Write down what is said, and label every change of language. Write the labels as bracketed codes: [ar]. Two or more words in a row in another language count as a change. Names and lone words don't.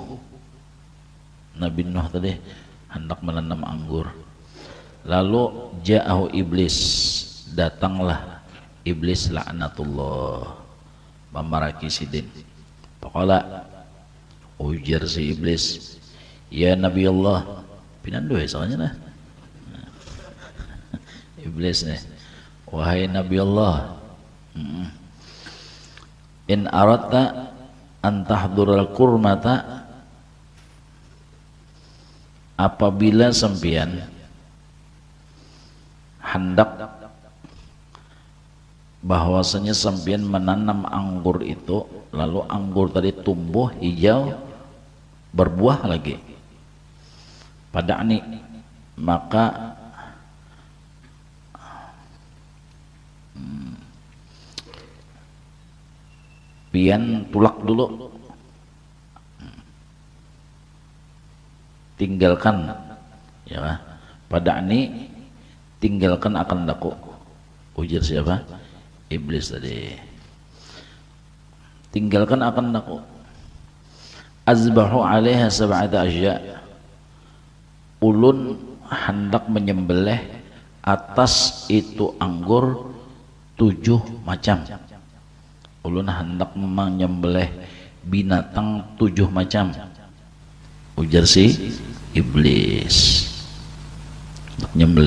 [bjn] Nabi Nuh tadi hendak menanam anggur, lalu [ar] ja'ahu iblis, [bjn] datanglah iblis laknatullah memaraki sidin. Faqala ujar si iblis, [ar] ya Nabi Allah [bjn] pinandu ya soalnya nah iblis nih, wahai Nabi Allah, [ar] in aradta an tahdural kurmata, [bjn] apabila sempian hendak bahwasanya sempian menanam anggur itu, lalu anggur tadi tumbuh hijau berbuah lagi pada ani, maka pian tulak dulu, tinggalkan ya pada ini, tinggalkan akan daku. Ujar siapa? Iblis tadi. Tinggalkan akan daku. [ar] Azbahu alaiha sab'ata asya, [bjn] ulun hendak menyembelih atas itu anggur 7 macam. Ulun hendak menyembelih binatang 7 macam. Ujar si iblis untuk nyembelih.